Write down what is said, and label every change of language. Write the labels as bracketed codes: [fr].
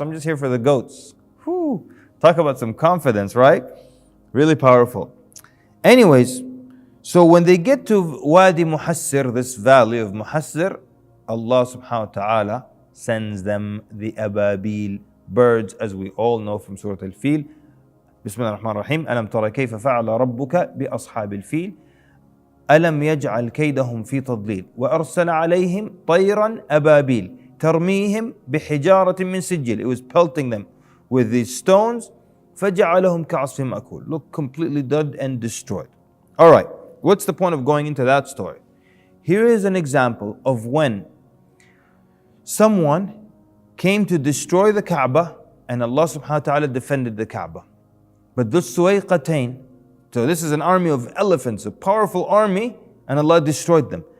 [en] I'm just here for the goats. Whew. Talk about some confidence, right? Really powerful. Anyways, so when they get to Wadi Muhassir, this valley of Muhassir, Allah subhanahu wa ta'ala sends them the ababil, birds, as we all know from Surah Al-Fil. [ar] Bismillah ar-Rahman ar-Rahim. Alam tara kayfa fa'ala rabbuka bi ashabil fil. ألم يجعل كيدهم في تضليل وأرسل عليهم طيرا أبابيل ترميهم بحجارة من سجيل. [en] It was pelting them with these stones. [ar] فجعلهم كعصف مأكول. [en] Look, completely dead and destroyed. Alright, what's the point of going into that story? Here is an example of when someone came to destroy the Kaaba and Allah subhanahu wa ta'ala defended the Kaaba. But those Suwayqatain, so this is an army of elephants, a powerful army, and Allah destroyed them.